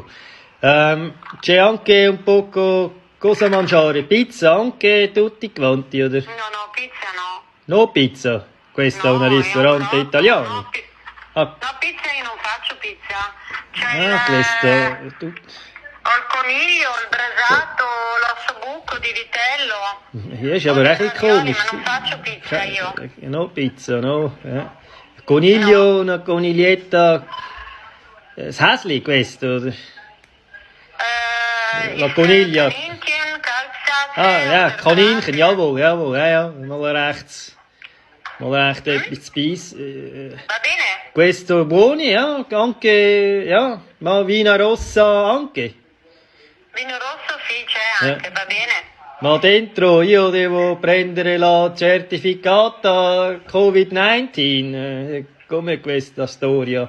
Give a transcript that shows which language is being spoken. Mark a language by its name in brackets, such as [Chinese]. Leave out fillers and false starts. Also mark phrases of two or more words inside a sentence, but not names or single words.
[Italian] C'è anche un poco cosa mangiare, pizza anche tutti quanti, oder? No, pizza no. No pizza, questo è un ristorante italiano. No, pizza io non faccio pizza. Questo... Ho il coniglio, il brasato, l'ossobuco di vitello. [German] Ist aber echt komisch. [Italian] Ma non faccio pizza io. No pizza, no. Coniglio, no. Una coniglietta. [Swiss German] Das Häsli [Italian] questo. La coniglia. [German] Kaninchen, Kalbsatze. Ja, Kaninchen, jawohl, ja. Mal recht etwas zu beißen. [Italian] Va bene? Questo buoni, ja, anche, ja, ma Vino Rossa anche. Vino rosso sì, c'è anche, va bene. Ma dentro io devo prendere la certificata Covid-19. Come questa storia?